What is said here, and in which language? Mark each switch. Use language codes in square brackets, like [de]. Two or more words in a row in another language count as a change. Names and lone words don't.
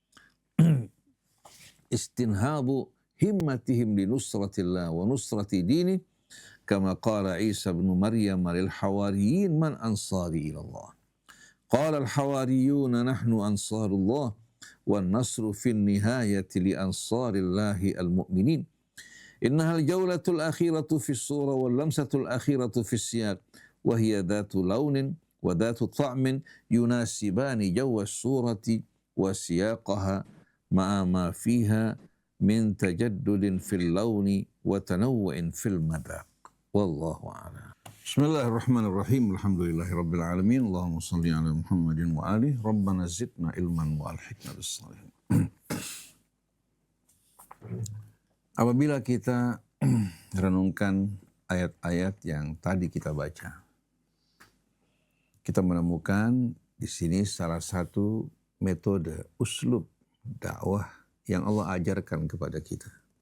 [ar] استنهاض همتهم لنصرة الله ونصرة دينه، كما قال عيسى بن مريم للحواريين من أنصاري إلى الله؟ قال الحواريون نحن أنصار الله والنصر في النهاية لأنصار الله المؤمنين. إنها الجولة الأخيرة في السورة واللمسة الأخيرة في السياق وهي ذات لون وذات طعم يناسبان جو السورة وسياقها مع ما فيها من تجدد في اللون وتنوع في المذاق. والله أعلم. بسم الله الرحمن الرحيم. الحمد لله رب العالمين. اللهم صل على محمد وآله. ربنا زدنا علما وألحقنا بالصالحين. [id] Apabila kita renungkan ayat-ayat yang tadi kita baca, kita menemukan di sini salah satu metode uslub dakwah yang Allah ajarkan kepada kita.